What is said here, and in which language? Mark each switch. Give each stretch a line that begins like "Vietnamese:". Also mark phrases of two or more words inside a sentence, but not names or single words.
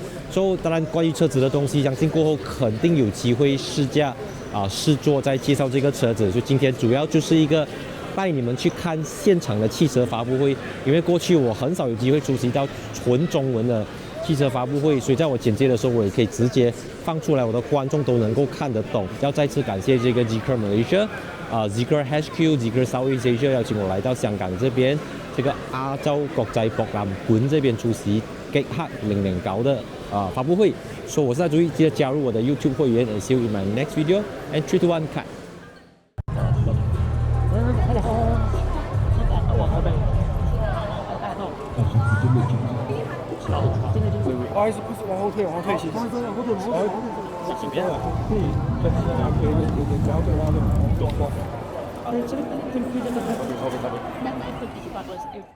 Chinese: 所以当然关于车子的东西，相信过后肯定有机会试驾试坐再介绍这个车子。就今天主要就是一个带你们去看现场的汽车发布会，因为过去我很少有机会出席到纯中文的汽车发布会，所以在我简介的时候，我也可以直接放出来，我的观众都能够看得懂。要再次感谢这个 Zeekr Malaysia。Zeekr HQ、Zeekr Southeast Asia 邀请我来到香港这边，这个亞洲國際博覽館這邊出席極客009的發布會。所以我是在注意，記得加入我的 YouTube 會員
English: and see you in my next video. And 3, 2, 1, cut.
Chinese: 不好意思，不是往后退，往后退，行。往后退，往后退，往后退。请别了，可以，可以，不要对，不要对，动。这个可以真的。